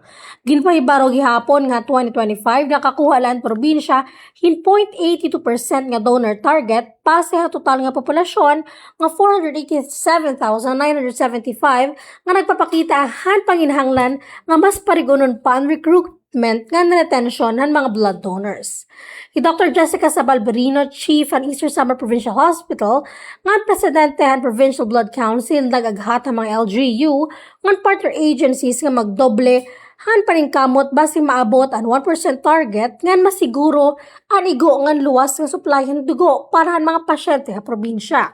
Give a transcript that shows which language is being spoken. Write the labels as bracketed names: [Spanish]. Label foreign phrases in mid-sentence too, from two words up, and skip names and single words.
[Waray] Ginpahibaro gihapon nga 2025 nakakuha lang probinsya hin 0.82% nga donor target pase sa total nga populasyon nga 487,975 nga nagpapakita han panginahanglan nga mas parigonon pa ang recruitment nga retention ng mga [English] blood donors. [Waray] Si Dr. Jessica Sabalberino, Chief ng Eastern Samar Provincial Hospital, nga presidente ng Provincial Blood Council, nagaghat ng mga LGU, ng [English] partner agencies [Waray] nga magdoble han paningkamot base maabot ang 1% target ngan masiguro ang igo ngan luwas nga supply ng dugo para ang mga pasyente sa probinsya.